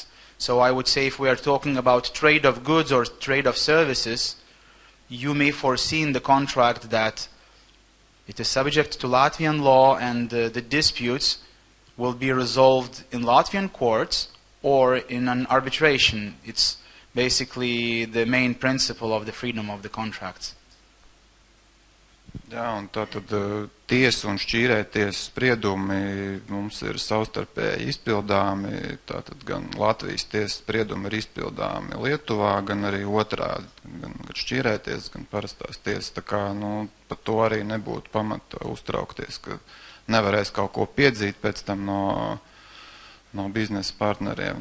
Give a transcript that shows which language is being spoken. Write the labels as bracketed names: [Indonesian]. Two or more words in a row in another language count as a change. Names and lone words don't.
[English] So I would say if we are talking about trade of goods or trade of services, you may foresee in the contract that it is subject to Latvian law, and the disputes will be resolved in Latvian courts or in an arbitration. It's basically the main principle of the freedom of the contracts. [Latvian] Jā, un tātad tiesa un šķīrēties spriedumi mums ir savstarpēji izpildāmi, tātad gan Latvijas tiesas spriedumi ir izpildāmi Lietuvā, gan arī otrādi, gan šķīrēties, gan parastās tiesas, tā kā, par to arī nebūtu pamata uztraukties, ka nevarēs kaut ko piedzīt pēc tam no biznesa partneriem.